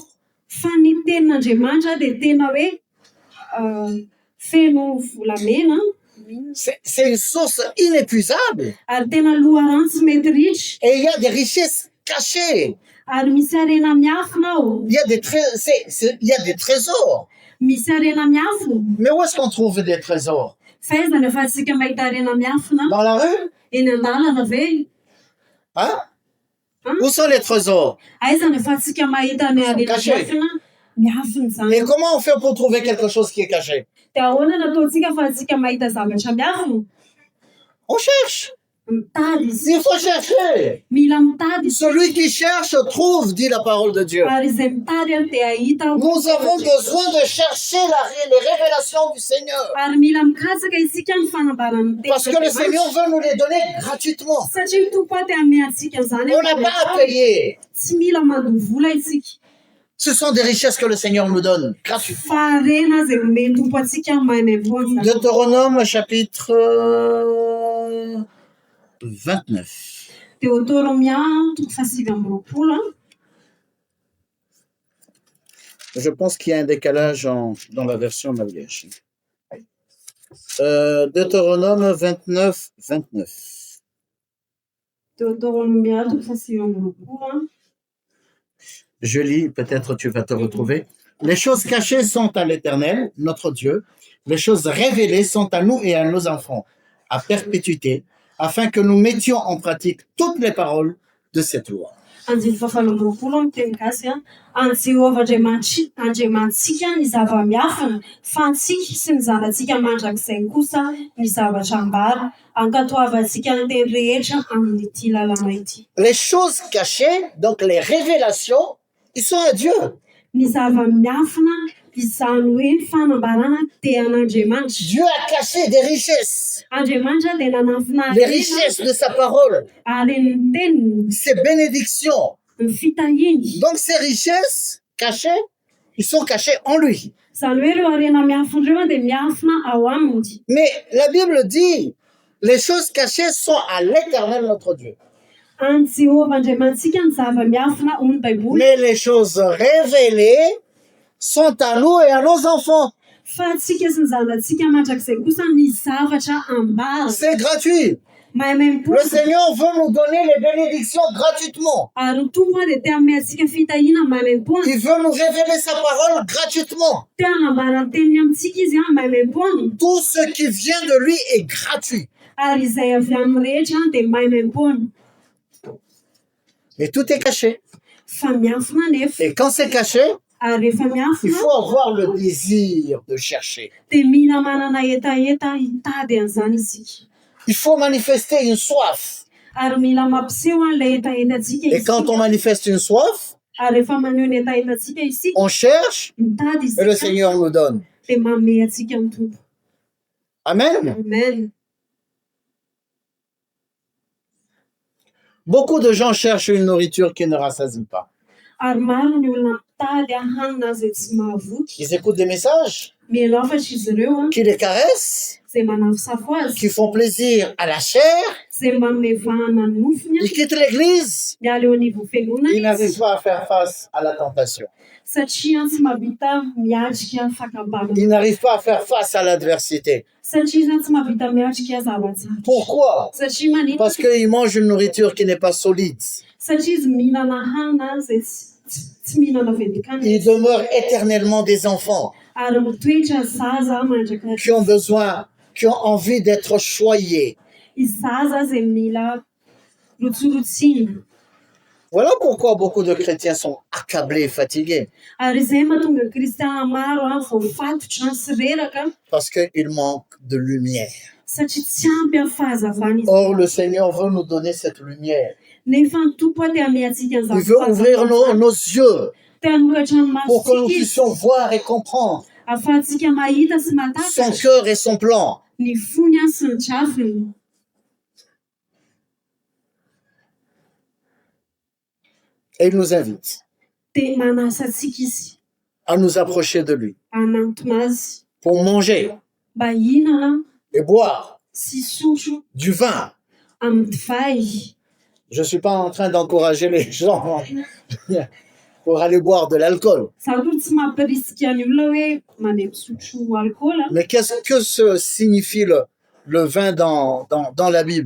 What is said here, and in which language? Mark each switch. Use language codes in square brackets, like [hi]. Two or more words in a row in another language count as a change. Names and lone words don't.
[mg] fa ny tenin'Andriamanitra dia tena hoe feno volamena [fr] C'est une source inépuisable. [mg] ary tena loharano tsy mety ritra [fr] Et il y a des richesses cachées. [mg] ary misy arena miafina ao, [fr] Il y a il y a des trésors. [mg] misy arena miafina. [fr] Mais où est-ce qu'on trouve des trésors? [mg] Fa aiza no ahafahantsika mahita arena miafina [fr] Dans la rue? [mg] eny an-dalana ve? [fr] Hein? Où sont les trésors? [mg] Aiza no ahafahantsika mahita ny arena [fr] Caché. [mg] miafina? Miafina [fr] Et [mg] zany. [fr] comment on fait pour trouver quelque chose qui est caché? [mg] Dia ahoana no ataontsika ahafahantsika mahita zavatra miafina? [fr] On cherche. [mg] Mitady izy. [fr] Il faut chercher. [mg] Mila mitady izy. [fr] Celui qui cherche trouve, dit la parole de Dieu. [mg] Ary izay mitady a dia ahita. [fr] Nous avons besoin de chercher les révélations du Seigneur. [mg] Ary mila mikatsaka isika ny fanambarana ny [fr] Parce que le Seigneur veut nous les donner gratuitement. [mg] satria ny tompo a te hanome antsika zany. [fr] On n'a pas à payer. [mg] Tsy mila mandoha vola isika. [fr] Ce sont des richesses que le Seigneur nous donne gratuitement. [mg] Fa arena zay omeny tompo antsika maimaivoana. [fr] Deutéronome chapitre 29. [mg] Deutéronomia toko fasivy amby roapolo a. [fr] Je pense qu'il y a un décalage dans la version malgache. Deutéronome 29, 29. [mg] Deutéronomia toko fasivy amby roapolo a. [fr] Je lis, peut-être tu vas te retrouver. Les choses cachées sont à l'Éternel, notre Dieu. Les choses révélées sont à nous et à nos enfants, à perpétuité, afin que nous mettions en pratique toutes les paroles de cette loi. [mg] Andiny fahafalo amby roapolo amin'ny teny gasy a. Any Jehovah Andriamantsika ny zava-miafina, fa antsika sy ny zanantsika mandrakizay kosa ny zavatra ambara, ankatoavantsika ny teny rehetra amin'ity lalàna ity. [fr] Les choses cachées, donc les révélations, ils sont à Dieu. [mg] Ny zava-miafina izany hoe ny fanambarana dia an'Andriamanitra. [fr] Dieu a caché des richesses, [mg] Andriamanitra dia nanafina [fr] les richesses de sa parole, [mg] ary ny teniny, [fr] ses bénédictions. [mg] ny fitahiny. [fr] Donc ces richesses cachées, ils sont cachés en lui. [mg] Zany hoe ireo arena miafina ireo dia miafina ao aminy. [fr] Mais la Bible dit, les choses cachées sont à l'Éternel notre Dieu. [mg] Any Jehovah Andriamantsika ny zava-miafina hoy ny Baiboly. [fr] Mais les choses révélées sont à nous et à nos enfants. [mg] Fa antsika sy ny zanantsika mandrakizay kosa ny zavatra ambara. [fr] C'est gratuit. [mg] Maimaimpona. [fr] Le Seigneur veut nous donner les bénédictions gratuitement. [mg] Ary ny tompo dia te hanome antsika fitahiana maimaimpona. [fr] Il veut nous révéler sa parole gratuitement. [mg] Te hanambara ny teniny amintsika izy maimaimpona. [fr] Tout ce qui vient de lui est gratuit. [mg] Ary izay avy amin'ny rehetra dia maimaimpona. [fr] Mais tout est caché. [mg] Fa miafina nefa. [fr] Et quand c'est caché, [mg] Ary rehefa [fr] il [mg] miafina [fr] faut avoir le désir de chercher. [mg] dia mila manana hetaheta hitady an'izany isika. [fr] Il faut manifester une soif. [mg] Ary mila mampiseho an'ilay hetahetatsika [fr] Et quand [mg] isika. [fr] on manifeste une soif, [mg] Ary rehefa maneho ny hetahetatsika isika [fr] on cherche [mg] mitady [fr] et le [mg] isika [fr] Seigneur nous donne. [mg] dia manome antsika ny tompo. [fr] Amen. [mg] Amen. [fr] Beaucoup de gens cherchent une nourriture qui ne rassasie pas. [mg] Ary maro ny olona mitady hanina zay tsy mahavoky. [fr] Ils écoutent des messages [mg] Mialafatra izy ireo [fr] qui les caressent, [mg] zay manafosafo azy, [fr] qui font plaisir à la chair. [mg] zay manome vahana ny nofony, [fr] Ils quittent l'église. [mg] miala eo an'ivo fiangonana [fr] Ils [mg] izy, [fr] n'arrivent pas à faire face à la tentation. [mg] satria tsy mahavita miatrika fakabana, [fr] Ils n'arrivent pas à faire face à l'adversité. [mg] satria zany tsy mahavita miatrika zava-tsara. [fr] Pourquoi? [mg] Satria manita, [fr] Parce qu'ils mangent une nourriture qui n'est pas solide. [mg] satria izy mihinana hanina zay tsy mihinana vedikana, [fr] Ils demeurent éternellement des enfants [mg] ary mitoetra zaza mandraka [fr] qui ont envie d'être choyés. [mg] izy zaza zay mila rotsorotsina. [fr] Voilà pourquoi beaucoup de chrétiens sont accablés et fatigués. [mg] Ary izay mahatonga ny kristiana maro voafatotra sy reraka, [fr] Parce qu'ils manquent de lumière. [mg] satria tsy ampy amin'ny fahazavana izy. [fr] Or, le Seigneur veut nous donner cette lumière. [mg] Nefa ny tompo te ame antsika [fr] Il veut ouvrir nos yeux [mg] te hanokatra ny [fr] pour que nous [mg] masontsika izy, [fr] puissions voir et comprendre [mg] ahafahantsika mahita sy [fr] son [mg] mahataka [fr] cœur et son plan. [mg] ny fony sy ny trafiny. [fr] Et il nous invite [mg] Te manasa antsika izy [fr] à nous approcher de lui [mg] hanantona azy [fr] pour manger [mg] mba hihinana [fr] et boire [mg] sy sotro [fr] du vin. [mg] amin'ny divay. [fr] Je ne suis pas en train d'encourager les gens pour aller boire de l'alcool. [mg] Za koa tsy mampirisika ny olona hoe mandeha misotro alcool, [fr] Mais qu'est-ce que signifie le vin dans la Bible?